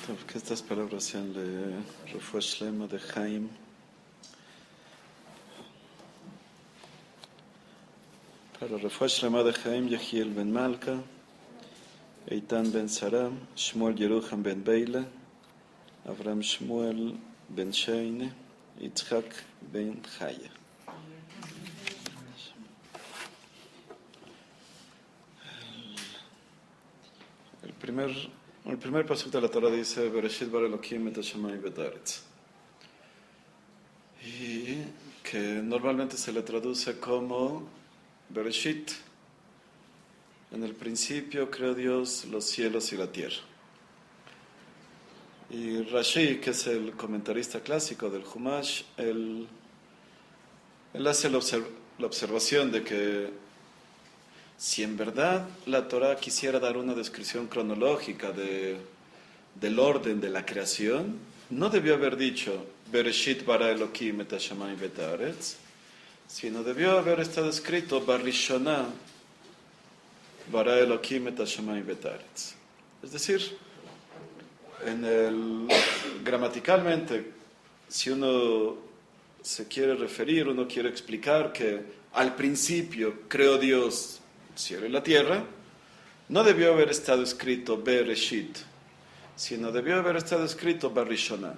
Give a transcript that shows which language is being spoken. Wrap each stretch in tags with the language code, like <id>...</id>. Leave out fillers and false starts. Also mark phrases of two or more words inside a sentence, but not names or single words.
<es>Que estas palabras sean de</es> <he>רפואה שלמה</he> <es>de Chaim. Para</es> <he>רפואה שלמה</he> <es>de Chaim, Yehiel ben Malka, Eitan ben Saram, Shmuel Yerucham ben Beila, Avram Shmuel ben Sheine, Yitzhak ben Chaya. El primer pasuk de la Torah dice</es> <he>בראשית ברא אלוקים את השמים ואת הארץ,</he> <es>y que normalmente se le traduce como Bereshit, en el principio creó Dios los cielos y la tierra. Y Rashi, que es el comentarista clásico del Humash, él hace la observación de que si en verdad la Torah quisiera dar una descripción cronológica del orden de la creación, no debió haber dicho</es> <he>בראשית ברא אלוקים את השמים ואת הארץ,</he> <es>sino debió haber estado escrito</es> <he>בראשונה ברא אלוקים את השמים ואת הארץ.</he> <es>Es decir, gramaticalmente, si uno se quiere referir, uno quiere explicar que al principio creó Dios cielo y la tierra, no debió haber estado escrito Bereshit, sino debió haber estado escrito Barishonah.</es>